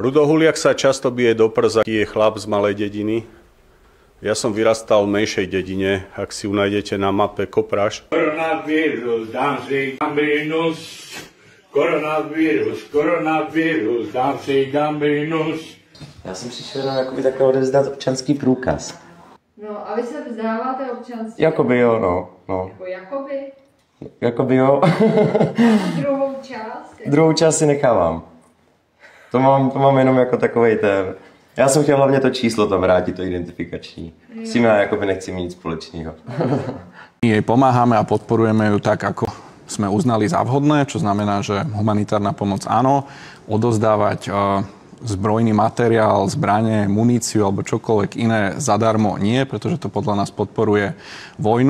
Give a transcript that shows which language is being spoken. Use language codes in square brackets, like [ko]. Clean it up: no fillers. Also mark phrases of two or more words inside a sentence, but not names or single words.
[sk] Rudohuliak sa často bije do prs, aký je chlap z malej dediny. Ja som vyrastal v menšej dedine, ak si ju nájdete na mape Kopráš. Koronavírus, dám si gambrinus. Koronavírus, dám si gambrinus. [cs] Já jsem přišel jakoby takhle odevzdat občanský průkaz. No a vy se vzdáváte občanství? Jakoby jo, no. Jakoby jo. Druhou část? Druhou část si nechávám. To mám jenom jako takovej ten. Já jsem chtěl hlavně to číslo tam vrátit, to identifikační. S tím já jakoby nechci mít nic společného. [sk] My jej pomáhame a podporujeme ju tak, ako sme uznali za vhodné, čo znamená, že humanitárna pomoc áno, odozdávať zbrojný materiál, zbranie, muníciu alebo čokoľvek iné zadarmo nie, pretože to podľa nás podporuje vojnu.